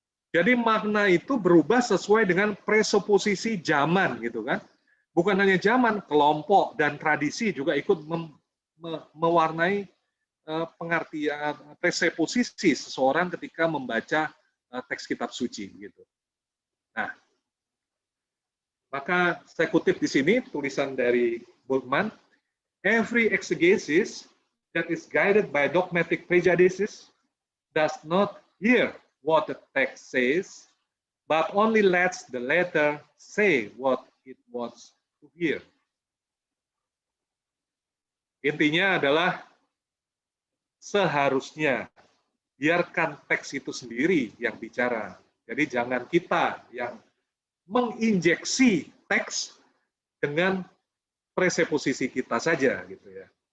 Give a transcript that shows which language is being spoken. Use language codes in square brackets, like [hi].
[id] Jadi makna itu berubah sesuai dengan presuposisi zaman gitu kan. Bukan hanya zaman, kelompok dan tradisi juga ikut mewarnai pengertian presuposisi seseorang ketika membaca teks kitab suci gitu. Nah, maka saya kutip di sini tulisan dari Bultmann, [en] every exegesis that is guided by dogmatic prejudices does not hear what the text says, but only lets the letter say what it wants to hear. [id] Intinya adalah seharusnya biarkan teks itu sendiri yang bicara. Jadi jangan kita yang menginjeksi teks dengan presuposisi kita saja gitu ya.